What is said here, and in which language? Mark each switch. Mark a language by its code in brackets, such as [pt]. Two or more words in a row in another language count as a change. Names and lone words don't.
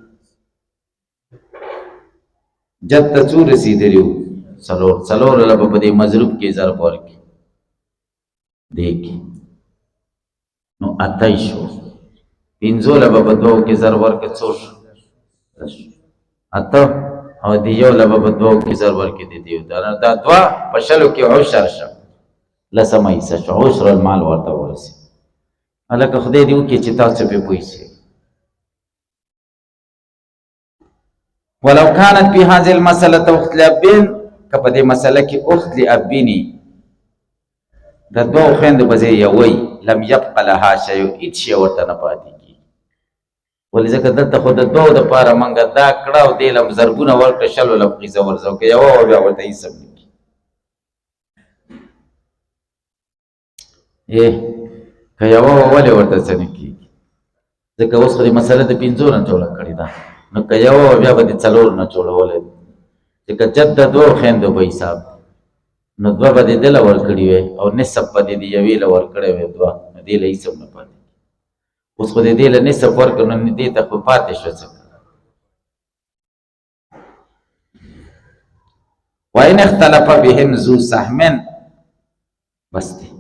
[ps] جد ته څو رسېدلي وو څلور له به په دې مضروب کې ضرب ورکړي دې کې نو اته یې شو پنځو له به په دوو کې ضرب ورکړي څو شو اته او د یو له به په دوو کې ضرب ورکړي د دې دا دوه په شلو کې عشر شو لسمه حصه شو [ar] عشر المال [ps] ورته ورسېد هلکه خدای دې وکړي چې تاسو پرې پوه شئ [ar] ولو كانت في هذه المسألة أخت لأبين [ps] که په دې مسله کې اخت لأبیني د دوو خویندو په ځای یوی [ar] لم یبق لها شیء [ps] هېڅ شی ورته نه پاتې کېږي ولې ځکه دلته خو د دوو دپاره موږ دا کړه او دې له زرګونه ورکړه شلو له فیصه ورځو که یوه وه بیا ورته هېڅ هم نه کېږي که یوه وه ولې ورته څه نه کېږي ځکه اوس خو دې مسله د پنځو نه جوړه کړې ده نو که یوه وه بیا به دې څلورو نه جوړولی ځکه جد د دوو خویندو به حساب نو دوه به دې ده له ورکړي وی او نصف به دې د یوې له ورکړی وی دوه نو دې له هېڅ هم نه پاتې اوس خو دې له نصف ورکړو نو دې ته خو پاتې شوه څه [ar] وإن اختلف بهم ذو سهم [ps] بس دی